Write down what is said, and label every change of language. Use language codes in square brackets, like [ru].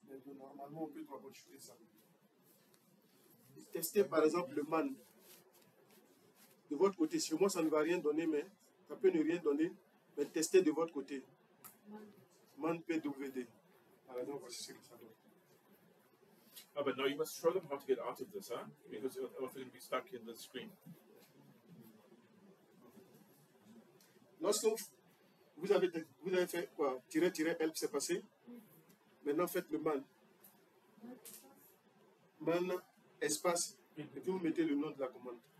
[fr] Mais normalement, on peut troubleshooter ça. Tester, par exemple, le MAN. De votre côté, sur moi, ça ne va rien donner, mais ça peut ne rien donner. Mais testez de votre côté. MAN PWD. Par exemple, voici ce que ça donne. [en] Oh, but no, you must show them how to get out of this, huh? Because they're going to be stuck in the screen. [fr] Lorsque vous avez fait quoi? Help, c'est passé. Maintenant, faites le MAN. MAN, espace, et puis vous mettez le nom de la commande.